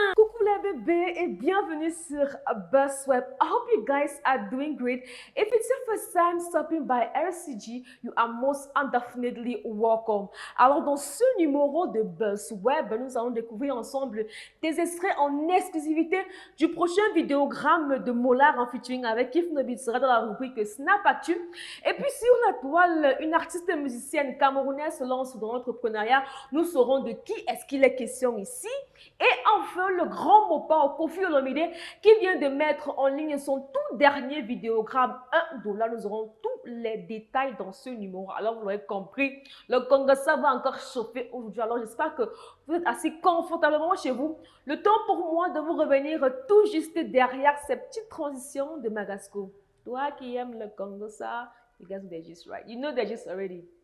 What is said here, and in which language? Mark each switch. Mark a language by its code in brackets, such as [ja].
[fr] Coucou les bébés et bienvenue sur BuzzWeb. [en] I hope you guys are doing great. If it's your first time stopping by RCG, you are most indefinitely welcome. [fr] Alors dans ce numéro de BuzzWeb, nous allons découvrir ensemble des extraits en exclusivité du prochain vidéogramme de Molar en featuring avec Kif Nobit sera dans la rubrique Snap Actu. Et puis sur la toile, une artiste musicienne camerounaise se lance dans l'entrepreneuriat. Nous saurons de qui est-ce qu'il est question ici. Et enfin, le grand mot Koffi Olomide qui vient de mettre en ligne son tout dernier vidéogramme, $1. Nous aurons tous les détails dans ce numéro. Alors, vous l'aurez compris, le Congrès va encore chauffer aujourd'hui. Alors, j'espère que vous êtes assis confortablement chez vous. Le temps pour moi de vous revenir tout juste derrière ces petites transitions de Magasco. Toi qui aimes le Congo, [en] you guys know the gist, right? You know the gist already.